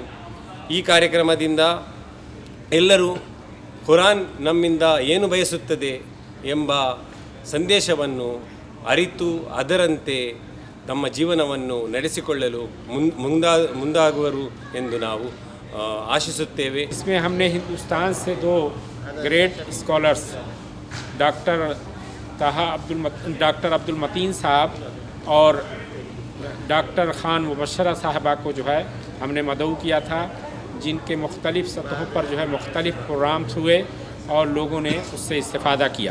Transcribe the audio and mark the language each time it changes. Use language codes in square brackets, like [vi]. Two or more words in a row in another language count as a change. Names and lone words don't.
[kn] ಈ ಕಾರ್ಯಕ್ರಮದಿಂದ ಎಲ್ಲರೂ ಕುರಾನ್ ನಮ್ಮಿಂದ ಏನು ಬಯಸುತ್ತದೆ ಎಂಬ ಸಂದೇಶವನ್ನು ಅರಿತು ಅದರಂತೆ ತಮ್ಮ ಜೀವನವನ್ನು ನಡೆಸಿಕೊಳ್ಳಲು ಮುಂದಾಗುವರು ಎಂದು ನಾವು ಆಶಿಸುತ್ತೇವೆ. [hi] इसमें हमने हिंदुस्तान से 2 [en] great scholars [hi] डॉक्टर अब्दुल मतीन साहब और डॉक्टर ख़ान मुबशरा साहबा को जो है हमने मदऊ किया था, जिनके मुख्तलिफ़ सतहों पर जो है मुख्तलिफ़ प्रोग्राम्स हुए और लोगों ने उससे इस्तिफ़ादा किया।